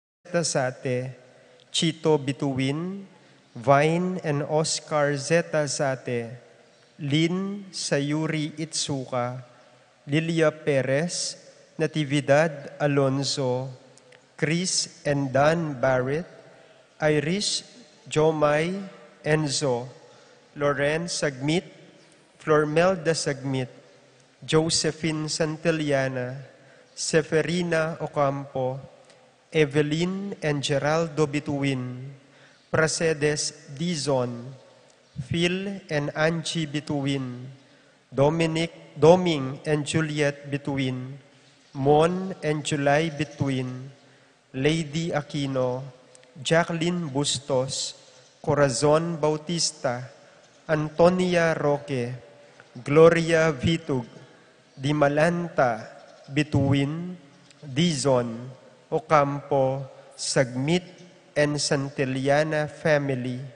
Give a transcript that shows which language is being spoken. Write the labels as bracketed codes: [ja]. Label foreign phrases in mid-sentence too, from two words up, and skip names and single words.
[en] Zate, Chito Bituin, Vine and Oscar Zeta Zate, Lynn Sayuri Itsuka, Lilia Perez, Natividad Alonso, Chris and Dan Barrett, Irish Jomay Enzo, Loren Sagmit, Flormelda Sagmit, Josephine Santillana, Seferina Ocampo, Evelyn and Geraldo Bituin, Pracedes Dizon, Phil and Angie Bituin, Doming and Juliet Bituin, Mon and July Bituin, Lady Aquino, Jacqueline Bustos, Corazon Bautista, Antonia Roque, Gloria Vitug, Dimalanta Bituin, Dizon, Ocampo, Sagmit, and Santillana family,